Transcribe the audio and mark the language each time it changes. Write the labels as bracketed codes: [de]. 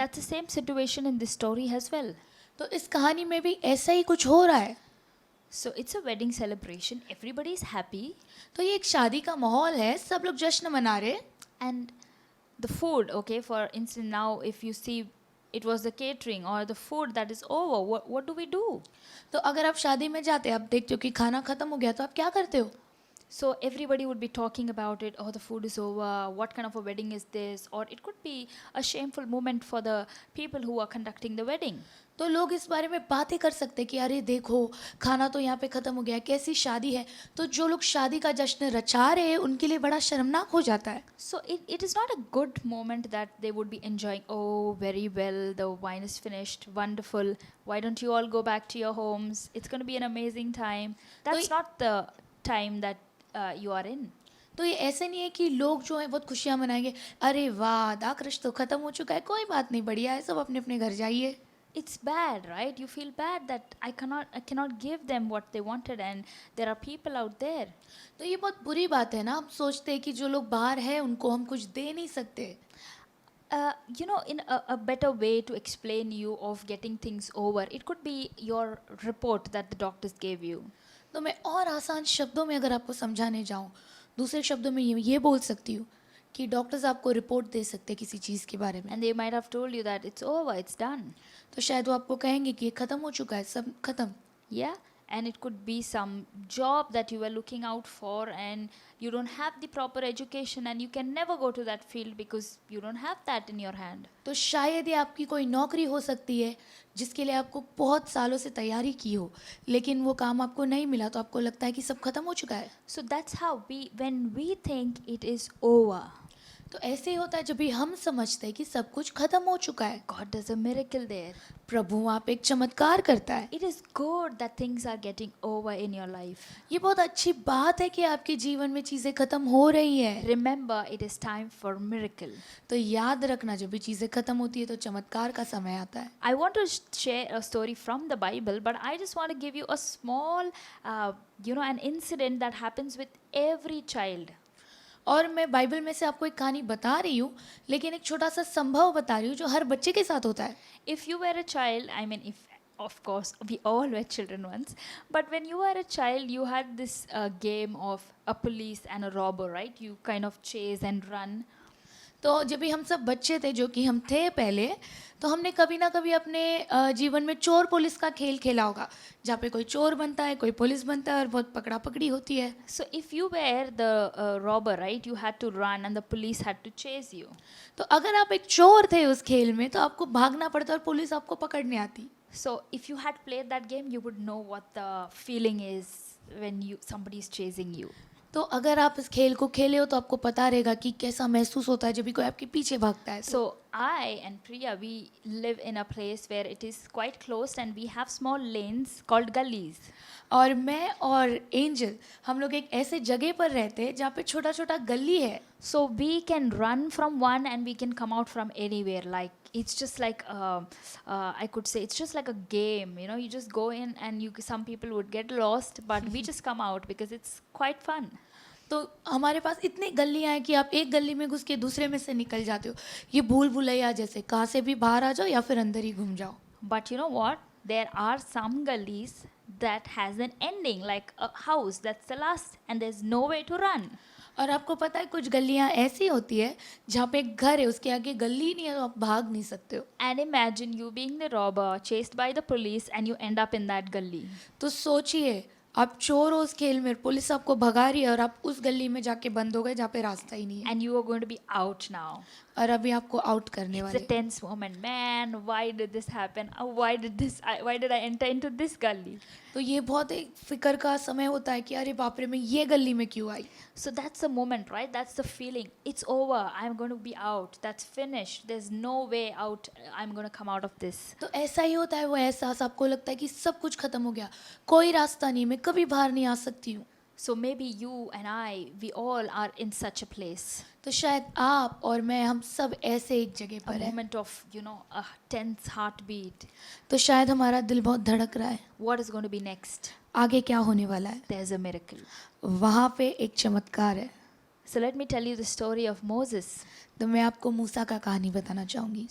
[en] That's the same situation in this story as well. [hi] तो इस कहानी में भी ऐसा ही कुछ हो रहा है। [en] So it's a wedding celebration. Everybody is happy. [hi] तो ये एक शादी का माहौल है, सब लोग जश्न मना रहे। [en] And the food, okay, for instance, now if you see it was the catering or the food that is over, what do we do? [hi] तो अगर आप शादी में जाते हैं, आप देखते हो कि खाना खत्म हो गया, तो आप क्या करते हो? [en] So everybody would be talking about it. Oh, the food is over. What kind of a wedding is this? Or it could be a shameful moment for the people who are conducting the wedding. [hi] तो लोग इस बारे में बातें कर सकते हैं कि अरे देखो खाना तो यहाँ पे ख़त्म हो गया, कैसी शादी है। तो जो लोग शादी का जश्न रचा रहे हैं उनके लिए बड़ा शर्मनाक हो जाता है। [en] So it is not a good moment that they would be enjoying. Oh, very well, the wine is finished. Wonderful. Why don't you all go back to your homes? It's going to be an amazing time. That's not the time that you are in. [hi] तो ये ऐसे नहीं है कि लोग जो हैं बहुत खुशियाँ मनाएंगे, अरे वाह दाकृष्ट तो ख़त्म हो चुका है, कोई बात नहीं, बढ़िया है, सब अपने अपने घर जाइए। [en] It's bad, right? You feel bad that I cannot give them what they wanted and there are people out there. [hi] तो ये बहुत बुरी बात है ना, हम सोचते हैं कि जो लोग बाहर हैं उनको हम कुछ दे नहीं सकते। [en] You know, in a better way to explain you of getting things over, it could be your report that the doctors gave you. [hi] तो मैं और आसान शब्दों में अगर आपको समझाने जाऊँ, दूसरे शब्दों में ये बोल सकती हूँ कि डॉक्टर्स आपको रिपोर्ट दे सकते हैं किसी चीज़ के बारे में। [en] And they might have told you that it's over, it's done. [hi] तो शायद वो आपको कहेंगे कि ये ख़त्म हो चुका है, सब ख़त्म। [en] Yeah? and it could be some job that you were looking out for, and you don't have the proper education, and you can never go to that field because you don't have that in your hand. [hi] तो शायद ये आपकी कोई नौकरी हो सकती है जिसके लिए आपको बहुत सालों से तैयारी की हो, लेकिन वो काम आपको नहीं मिला तो आपको लगता है कि सब खत्म हो चुका है. [en] So that's how when we think it is over, [hi] तो ऐसे ही होता है जब भी हम समझते हैं कि सब कुछ खत्म हो चुका है. [en] God does a miracle there. [hi] प्रभु वहाँ पे एक चमत्कार करता है. [en] It is good that things are getting over in your life. [hi] ये बहुत अच्छी बात है कि आपके जीवन में चीज़ें खत्म हो रही है. [en] Remember, it is time for miracle. [hi] तो याद रखना जब भी चीज़ें खत्म होती है तो चमत्कार का समय आता है. [en] I want to share a story from the Bible, but I just want to give you a small, an incident that happens with every child. [hi] और मैं बाइबल में से आपको एक कहानी बता रही हूँ, लेकिन एक छोटा सा संभव बता रही हूँ जो हर बच्चे के साथ होता है. [en] If you were a child, I mean, of course, we all were children once, but when you were a child, you had this game of a police and a robber, right? You kind of chase and run. [hi] तो जब भी हम सब बच्चे थे, जो कि हम थे पहले, तो हमने कभी ना कभी अपने जीवन में चोर पुलिस का खेल खेला होगा, जहाँ पे कोई चोर बनता है, कोई पुलिस बनता है और बहुत पकड़ा पकड़ी होती है. [en] So if you were the robber, right, you had to run and the police had to chase you. [hi] तो अगर आप एक चोर थे उस खेल में तो आपको भागना पड़ता और पुलिस आपको पकड़ने आती. [en] So if you had played that game, you would know what the feeling is when somebody is chasing you. [hi] तो अगर आप इस खेल को खेले हो तो आपको पता रहेगा कि कैसा महसूस होता है जब भी कोई आपके पीछे भागता है. [en] So I and Priya, we live in a place where it is quite closed and we have small lanes called gullies. [hi] और मैं और एंजल हम लोग एक ऐसे जगह पर रहते हैं जहाँ पे छोटा छोटा गली है. [en] So we can run from one and we can come out from anywhere. Like it's just like I could say it's just like a game. You know, you just go in and some people would get lost, but we just come out because it's quite fun. [hi] तो हमारे पास इतनी गलियाँ हैं कि आप एक गली में घुस के दूसरे में से निकल जाते हो. ये भूल भुलैया जैसे, कहाँ से भी बाहर आ जाओ या फिर अंदर ही घूम जाओ. [en] But you know what? There are some gullies that has an ending, like a house that's the last and there's no way to run. [hi] और आपको पता है कुछ गलियाँ ऐसी होती है जहाँ पे एक घर है, उसके आगे गली नहीं है तो आप भाग नहीं सकते हो. [en] And imagine you being the robber chased by the police and you end up in that gully. [hi] तो सोचिए आप चोर हो उस खेल में, पुलिस आपको भगा रही है और आप उस गली में जाके बंद हो गए जहाँ पे रास्ता ही नहीं है. [en] And you are going to be out now. [hi] और अभी आपको आउट करने [en] It's a [hi] वाले. [en] tense moment. Man, why did this happen? Why did I enter into this gully? [hi] तो ये बहुत एक फिक्र का समय होता है कि अरे बाप रे मैं ये गली में क्यों आई. [en] So that's the moment, right? That's the feeling. It's over. I'm going to be out. That's finished. There's no way out. I'm going to come out of this. [hi] तो ऐसा ही होता है वो एहसास, आपको लगता है कि सब कुछ खत्म हो गया, कोई रास्ता नहीं, मैं कभी बाहर नहीं आ सकती हूँ. [en] So maybe you and I, we all are in such a place. [hi] तो शायद आप और मैं, हम सब ऐसे एक जगह [en] A [hi] पर हैं. [en] moment of, a tense heartbeat. [hi] तो शायद हमारा दिल बहुत धड़क रहा है, [en] What is going to be next? [hi] आगे क्या होने वाला है. [en] There's a miracle. [hi] वहाँ पे एक चमत्कार है. [en] So let me tell you the story of Moses. [hi] तो मैं आपको मूसा का कहानी बताना चाहूँगी.